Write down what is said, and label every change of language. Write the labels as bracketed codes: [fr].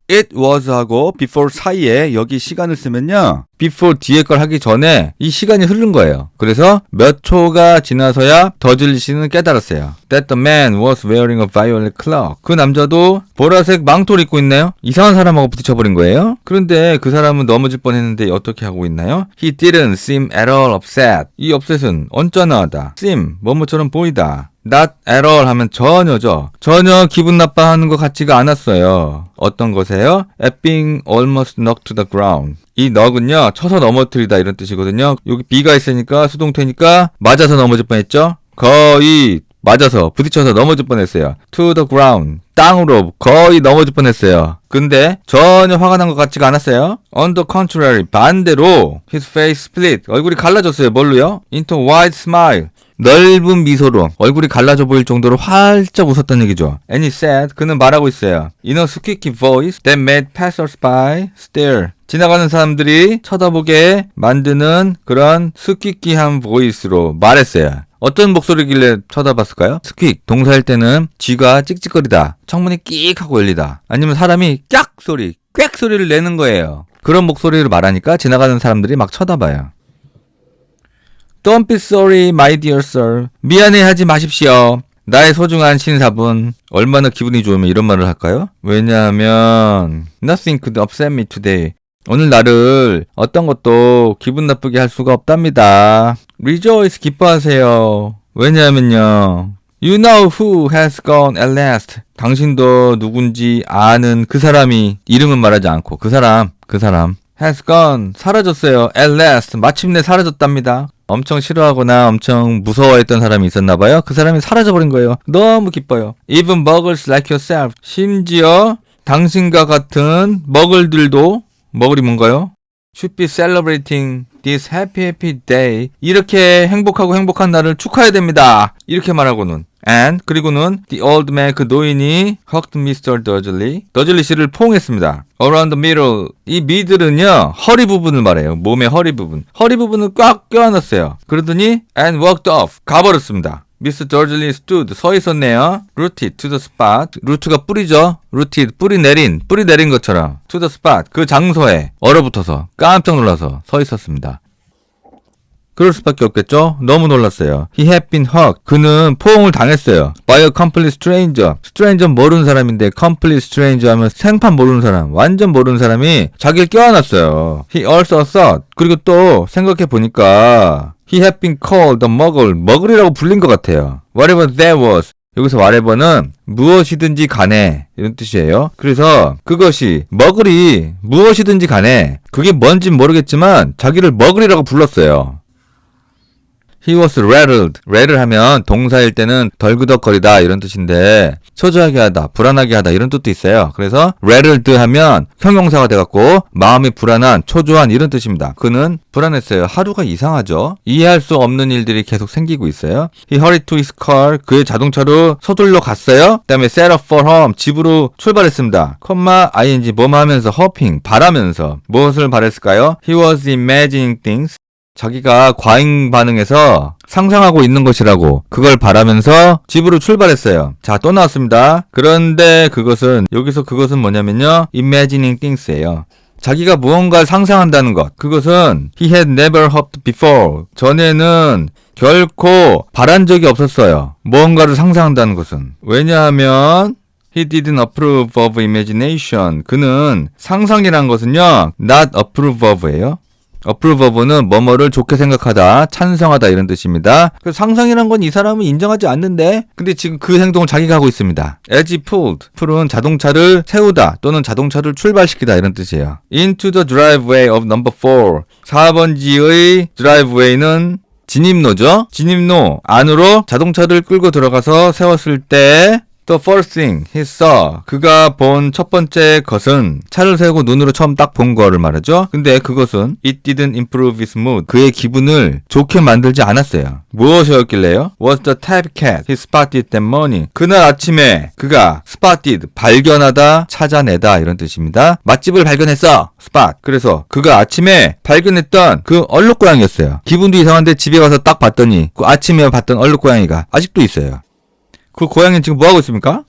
[ko] It was 하고 before 사이에 여기 시간을 쓰면요, before 뒤에 걸 하기 전에 이 시간이 흐른 거예요. 그래서 몇 초가 지나서야 더즐리 씨는 깨달았어요. [en] That the man was wearing a violet cloak. [ko] 그 남자도 보라색 망토를 입고 있네요. 이상한 사람하고 부딪혀버린 거예요. 그런데 그 사람은 넘어질 뻔했는데 어떻게 하고 있나요? [en] He didn't seem at all upset. [ko] 이 upset은 언짢아하다, seem 뭐뭐처럼 보이다, not at all 하면 전혀죠. 전혀 기분 나빠하는 것 같지가 않았어요. 어떤 것에요? [en] At being almost knocked to the ground. [ko] 이 knock은요, 쳐서 넘어뜨리다, 이런 뜻이거든요. 여기 be가 있으니까 수동태니까 맞아서 넘어질 뻔했죠. 거의 맞아서 부딪혀서 넘어질 뻔했어요. [en] To the ground. [ko] 땅으로 거의 넘어질 뻔했어요. 근데 전혀 화가 난 것 같지가 않았어요. [en] On the contrary. [ko] 반대로 [en] his face split. [ko] 얼굴이 갈라졌어요. 뭘로요? [en] Into a wide smile. [ko] 넓은 미소로 얼굴이 갈라져 보일 정도로 활짝 웃었다는 얘기죠. [en] And he said, [ko] 그는 말하고 있어요. [en] In a squeaky voice that made passers-by stare. [ko] 지나가는 사람들이 쳐다보게 만드는 그런 스퀴키한 보이스로 말했어요. 어떤 목소리길래 쳐다봤을까요? 스퀴, 동사일 때는 쥐가 찍찍거리다, 창문이 끽 하고 열리다, 아니면 사람이 깍 소리, 꽥 소리를 내는 거예요. 그런 목소리로 말하니까 지나가는 사람들이 막 쳐다봐요. [en] Don't be sorry, my dear sir. [ko] 미안해하지 마십시오. 나의 소중한 신사분. 얼마나 기분이 좋으면 이런 말을 할까요? 왜냐하면 [en] Nothing could upset me today. [ko] 오늘 나를 어떤 것도 기분 나쁘게 할 수가 없답니다. Rejoice, 기뻐하세요. 왜냐하면요. [en] You know who has gone at last. [ko] 당신도 누군지 아는 그 사람이, 이름은 말하지 않고 그 사람 has gone, 사라졌어요. At last, 마침내 사라졌답니다. 엄청 싫어하거나 엄청 무서워했던 사람이 있었나봐요. 그 사람이 사라져버린 거예요. 너무 기뻐요. [en] Even muggles like yourself. [ko] 심지어 당신과 같은 머글들도, 머글이 뭔가요? [en] Should be celebrating this happy day. [ko] 이렇게 행복하고 행복한 날을 축하해야 됩니다. 이렇게 말하고는. [en] And 그리고는 the old man, [ko] 그 노인이 [en] hugged Mr. Dursley. [ko] 더즐리 씨를 포옹했습니다. [en] Around the middle. [ko] 이 middle은요, 허리 부분을 말해요. 몸의 허리 부분. 허리 부분을 꽉 껴안았어요. 그러더니 [en] and walked off. [ko] 가버렸습니다. [en] Mr. Dursley stood. [ko] 서 있었네요. [en] Rooted to the spot. 루트가 뿌리죠. [ko] Rooted, 뿌리 내린 것처럼. [en] To the spot. [ko] 그 장소에 얼어붙어서 깜짝 놀라서 서 있었습니다. 그럴 수밖에 없겠죠? 너무 놀랐어요. [en] He had been hugged. [ko] 그는 포옹을 당했어요. [en] By a complete stranger. [ko] Stranger 모르는 사람인데 complete stranger 하면 생판 모르는 사람, 완전 모르는 사람이 자기를 껴안았어요. [en] He also thought. [ko] 그리고 또 생각해 보니까 [en] He had been called a muggle. [ko] 머글이라고 불린 것 같아요. [en] Whatever that was. [ko] 여기서 whatever는 무엇이든지 간에 이런 뜻이에요. 그래서 그것이 머글이 무엇이든지 간에 그게 뭔진 모르겠지만 자기를 머글이라고 불렀어요. [en] He was rattled. [ko] rattle 하면 동사일 때는 덜그덕거리다 이런 뜻인데 초조하게 하다, 불안하게 하다 이런 뜻도 있어요. 그래서 rattled 하면 형용사가 돼갖고 마음이 불안한, 초조한 이런 뜻입니다. 그는 불안했어요. 하루가 이상하죠. 이해할 수 없는 일들이 계속 생기고 있어요. [en] He hurried to his car. [ko] 그의 자동차로 서둘러 갔어요. 그 다음에 [en] set off for home. [ko] 집으로 출발했습니다. ing 뭐뭐 하면서 hopping, 바라면서 무엇을 바랬을까요? [en] He was imagining things. [ko] 자기가 과잉 반응해서 상상하고 있는 것이라고 그걸 바라면서 집으로 출발했어요. 자, 또 나왔습니다. 그런데 여기서 그것은 뭐냐면요. [en] imagining things예요. [ko] 자기가 무언가를 상상한다는 것. 그것은 [en] he had never hoped before. [ko] 전에는 결코 바란 적이 없었어요. 무언가를 상상한다는 것은. [en] 왜냐하면 He didn't approve of imagination. [ko] 그는 상상이란 것은요. [en] not approve of예요. [ko] approve of는 뭐뭐를 좋게 생각하다, 찬성하다 이런 뜻입니다. 그 상상이란 건 이 사람은 인정하지 않는데 근데 지금 그 행동을 자기가 하고 있습니다. [en] As he pulled. [ko] pull은 자동차를 세우다 또는 자동차를 출발시키다 이런 뜻이에요. [en] Into the driveway of number 4. [ko] 4번지의 드라이브웨이는 진입로죠. 진입로 안으로 자동차를 끌고 들어가서 세웠을 때 [en] The first thing he saw. [ko] 그가 본 첫 번째 것은 차를 세우고 눈으로 처음 딱 본 거를 말하죠. 근데 그것은 [en] It didn't improve his mood. [ko] 그의 기분을 좋게 만들지 않았어요. 무엇이었길래요? [en] Was the tab cat he spotted that morning. [ko] 그날 아침에 그가 spotted, 발견하다, 찾아내다 이런 뜻입니다. 맛집을 발견했어. spot. 그래서 그가 아침에 발견했던 그 얼룩고양이였어요. 기분도 이상한데 집에 가서 딱 봤더니 그 아침에 봤던 얼룩고양이가 아직도 있어요. 그 고양이는 지금 뭐하고 있습니까?